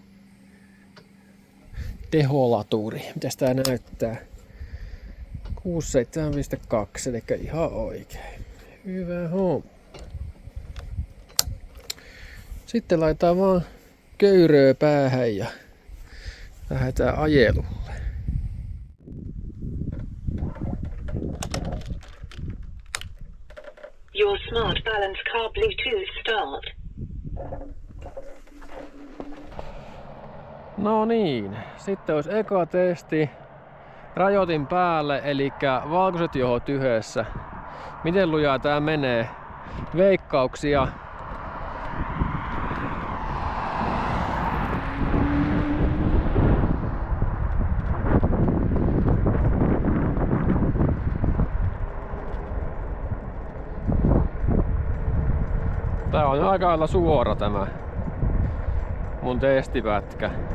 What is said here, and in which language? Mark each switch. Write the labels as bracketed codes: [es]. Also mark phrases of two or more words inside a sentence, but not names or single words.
[fi] Teholaturi. Mitäs tää näyttää? 67.2, eli ihan oikein. Hyvä homma. Sitten laitetaan vaan köyröä päähän ja lähdetään ajelulle. [en] Your smart balance car Bluetooth start. [fi] No niin, sitten olisi eka testi rajoitin päälle, eli valkoiset johot yhdessä. Miten lujaa tää menee? Veikkauksia. Tää on aika lailla suora tämä mun testipätkä.